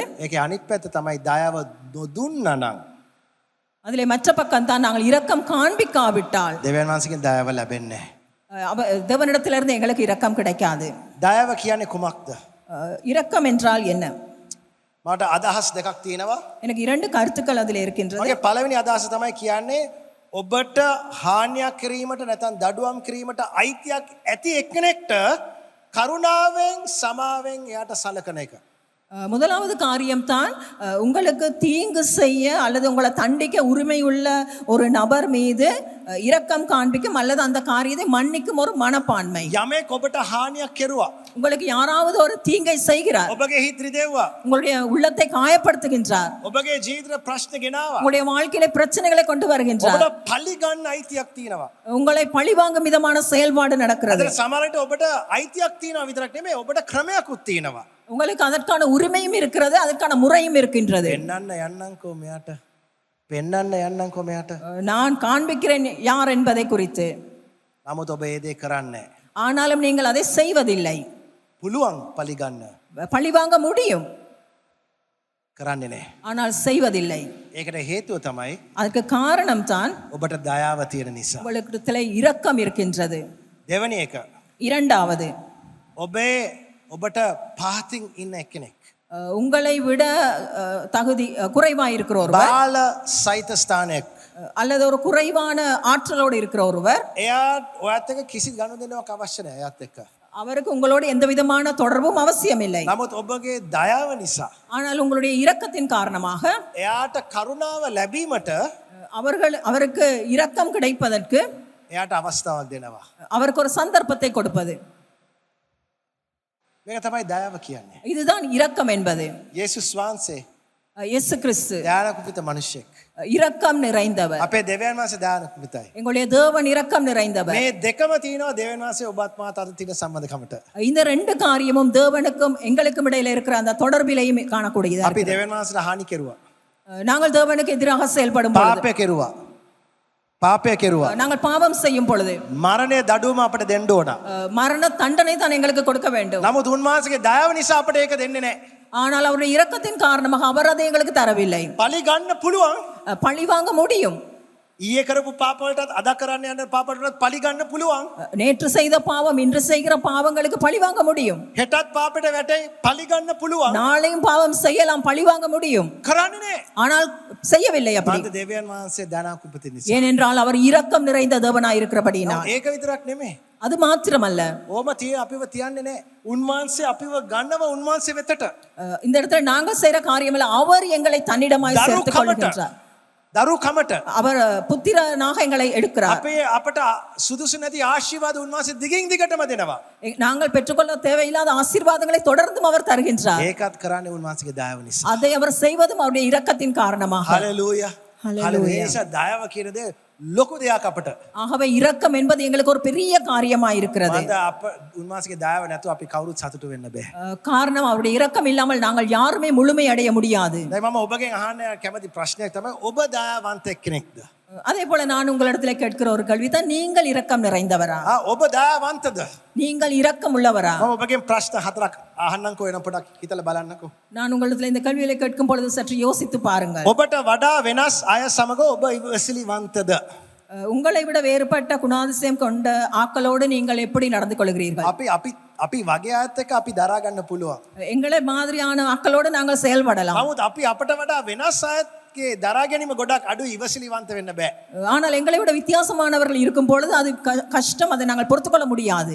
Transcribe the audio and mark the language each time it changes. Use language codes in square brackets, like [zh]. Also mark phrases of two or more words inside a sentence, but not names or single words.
[si] ඒකේ අනිත් පැත්ත තමයි දයාව නොදුන්නා නම් [ta] அதிலே மற்ற பக்கம் தான் நாங்கள் இரக்கம் காண்பிக்காவிட்டால் [si] දෙවියන් වහන්සේගෙන් දයාව ලැබෙන්නේ නැහැ. [ta] தேவனிடத்திலிருந்து எங்களுக்கு இரக்கம் கிடைக்காது. [si] දයාව කියන්නේ කුමක්ද? [ta] இரக்கம் என்றால் என்ன? [si] මට අදහස් දෙකක් තියෙනවා. [ta] எனக்கு இரண்டு கருத்துக்கள் அதில் இருக்கின்றது. [si] මගේ පළවෙනි අදහස තමයි කියන්නේ ඔබට හානියක් කිරීමට නැත්නම් දඩුවම් කිරීමට අයිතියක් ඇති එක්කෙනෙක්ට කරුණාවෙන් සමාවෙන් එයාට සලකන එක. [ta] முதலாவது காரியம்தான் உங்களுக்கு தீங்கு செய்ய அல்லது உங்களை தண்டிக்க உரிமை உள்ள ஒரு நபர் மீது இரக்கம் காண்பிக்கும் அல்லது அந்த காரியத்தை மன்னிக்கும் ஒரு மனப்பான்மை. [si] යමෙක් ඔබට හානියක් කෙරුවා. [ta] உங்களுக்கு யாராவது ஒரு தீங்கை செய்கிறார். [si] ඔබගේ හිත රිදෙව්වා. [ta] உங்களுடைய உள்ளத்தை காயப்படுத்துகின்றார். [si] ඔබගේ ජීවිතේ ප්‍රශ්න ගෙනාවා. [ta] உங்களுடைய வாழ்க்கையில பிரச்சனைகளை கொண்டு வருகின்றார். [si] ඔබට පලි ගන්න අයිතියක් තියෙනවා. [ta] உங்களை பழிவாங்கும் விதமான செயல்பாடு நடக்கிறது. [si] අද සමහරවිට ඔබට අයිතියක් තියෙනවා විතරක් නෙමෙයි ඔබට ක්‍රමයක්ත් තියෙනවා. [ta] உங்களுக்கு அதற்கான உரிமையும் இருக்கிறது, அதற்கான முறையும் இருக்கின்றது. [si] පෙන්නන්න යන්නම්කෝ මෙයාට. [ta] நான் காண்பிக்கிறேன் யார் என்பதை குறித்து. [si] නමුත් ඔබ ඒ දේ කරන්නේ. [ta] ஆனாலும் நீங்கள் அதை செய்வதில்லை. [si] පුළුවන් පලි ගන්න. [ta] பழிவாங்க முடியும், [si] කරන්නේ නැහැ. [ta] ஆனால் செய்வதில்லை. [si] ඒකට හේතුව තමයි [ta] அதுக்கு காரணம் தான் [si] ඔබට දයාව තියෙන නිසා. [ta] உங்களுக்குள்ள இரக்கம் இருக்கின்றது. [si] දෙවැනි එක. [ta] இரண்டாவது, [si] ඔබට පහතින් ඉන්න එක්කෙනෙක්. [ta] உங்களை விட தகுதி குறைவாக இருக்கிற ஒருவர், [si] බාල සහිත ස්ථානයක්, [ta] அல்லது ஒரு குறைவான ஆற்றலோடு இருக்கிற ஒருவர், [si] එයා ඔයත් එක්ක කිසි ගනුදෙනුවක් අවශ්‍ය නැහැ. එයාත් එක්ක [ta] அவருக்கு உங்களோட எந்த விதமான தொடர்பும் அவசியம் இல்லை. [si] නමුත් ඔබගේ දයාව නිසා [ta] ஆனால் உங்களுடைய இரக்கத்தின் காரணமாக [si] එයාට කරුණාව ලැබීමට [ta] அவருக்கு இரக்கம் கிடைப்பதற்கு [si] එයාට අවස්ථාවක් දෙනවා. [ta] அவருக்கு ஒரு சந்தர்ப்பத்தை கொடுப்பது. [si] මේක තමයි දයාව කියන්නේ. [ta] இதுதான் இரக்கம் என்பது. [si] යේසුස් වහන්සේ [ta] இயேசு கிறிஸ்து [si] දයානුකුපිත මිනිසෙක්. [ta] இரக்கம் நிறைந்தவர். [si] අපේ දෙවියන් වහන්සේ දයානුකුපිතයි. [ta] எங்களுடைய தேவன் இரக்கம் நிறைந்தவர். [si] මේ දෙකම තියෙනවා දෙවියන් වහන්සේ ඔබත් මාත් අතර තියෙන සම්බන්ධකමට. [ta] இந்த ரெண்டு காரியமும் தேவனுக்கும் எங்களுக்கும் இடையில இருக்கிற அந்த தொடர்பிலையும் காணக்கூடியது. [si] අපි දෙවියන් වහන්සේට හානි කෙරුවා. [ta] நாங்கள் தேவனுக்கு எதிராக செயல்படும் பொழுது, [si] පාපය කෙරුවා. [ta] நாங்கள் பாவம் செய்யும் பொழுது [si] මරණය දඩුවම අපට දෙන්න ඕන. [ta] மரண தண்டனை தான் எங்களுக்கு கொடுக்க வேண்டும். [si] නමුත් උන්වහන්සේගේ දයාව නිසා අපට ඒක දෙන්නේ නැහැ. [ta] ஆனால் அவருடைய இரக்கத்தின் காரணமாக அவர் அதை எங்களுக்கு தரவில்லை. [si] පලි ගන්න පුළුවන්. [ta] பழி வாங்க முடியும். [si] ඊයේ කරපු පාප වලටත් අද කරන්න යන පාප වලටත් පලි ගන්න පුළුවන්. [ta] நேற்று செய்த பாவம் இன்று செய்கிற பாவங்களுக்கு பழி வாங்க முடியும். [si] හෙටත් පාපෙට වැටේ පලි ගන්න පුළුවන්. [ta] நாளையும் பாவம் செய்யலாம், பழி வாங்க முடியும். [si] කරන්නේ නැහැ. [ta] ஆனால் செய்யவில்லை அப்படி. [si] මන්ද දෙවියන් වහන්සේ දයානුකුපිත නිසා. [ta] ஏனென்றால் அவர் இரக்கம் நிறைந்த தேவனாய் இருக்கிறபடியினால். [si] ඒක විතරක් නෙමෙයි. [ta] அது மாத்திரமல்ல, [si] ඕම අපිව තියන්නේ නැහැ. උන්වහන්සේ අපිව ගන්නව උන්වහන්සේ වෙතට. [ta] இந்த இடத்துல நாங்க செய்யற காரியமல்ல, அவர் எங்களை தன்னிடமாய் சேர்த்துக் கொள்கின்றார். [si] දරුකමට [ta] அவர் புத்திரனாக எங்களை எடுக்கிறார். [si] අපට සුදුසු නැති ආශිර්වාද උන්වහන්සේ දිගින් දිගටම දෙනවා. [ta] நாங்கள் பெற்றுக்கொள்ள தேவையில்லாத ஆசீர்வாதங்களை தொடர்ந்தும் அவர் தருகின்றார். [si] ඒකත් කරන්නේ උන්වහන්සේගේ දයාව නිසා. [ta] அதை அவர் செய்வதும் அவருடைய இரக்கத்தின் காரணமாக. [si] හලෙලූයා. හලෙලූයා. ඒ නිසා දයාව කියන දේ ලොකු දෙයක් අපට. [ta] ஆகவே இரக்கம் என்பது எங்களுக்கு ஒரு பெரிய காரியமாய் இருக்கிறது. [si] මන්ද උන්වහන්සේගේ දයාව නැතුව අපි කවුරුත් සතුටු වෙන්න බෑ. [ta] காரணம் அவருடைய இரக்கம் இல்லாமல் நாங்கள் யாருமே முழுமை அடைய முடியாது. [si] දැන් මම ඔබගෙන් අහන්න කැමති ප්‍රශ්නයක් තමයි ඔබ දයාවන්තෙක් කෙනෙක්ද? [ta] அதே போல நான் உங்களிடத்துல கேட்கிற ஒரு கேள்விதான், நீங்கள் இரக்கம் நிறைந்தவரா? [si] ඔබ දයාවන්තද? [ta] நீங்கள் இரக்கம் உள்ளவரா? [si] මම ඔබගෙන් ප්‍රශ්න හතරක් අහන්නම්කෝ එන පොඩක් හිතලා බලන්නකෝ. [ta] நான் உங்களிடத்துல இந்த கேள்விகளை கேட்கும் பொழுது சற்று யோசித்து பாருங்கள். [si] ඔබට වඩා වෙනස් අය සමග ඔබ ඉවසිලිවන්තද? [ta] உங்களை விட வேறுபட்ட குணாதிசயம் கொண்ட ஆக்களோடு நீங்கள் எப்படி நடந்து கொள்கிறீர்கள்? [si] අපි වගේ අයත් එක්ක අපි දරා ගන්න පුළුවන්. [ta] எங்களை மாதிரியான ஆக்களோடு நாங்கள் செயல்படலாம். [si] නමුත් අපි අපට වඩා වෙනස් අයත්ගේ දරා ගැනීම ගොඩක් අඩු ඉවසිලිවන්ත වෙන්න බෑ. [ta] ஆனால் எங்களை விட வித்தியாசமானவர்கள் இருக்கும் பொழுது அது கஷ்டம், அதை நாங்கள் பொறுத்துக்கொள்ள முடியாது.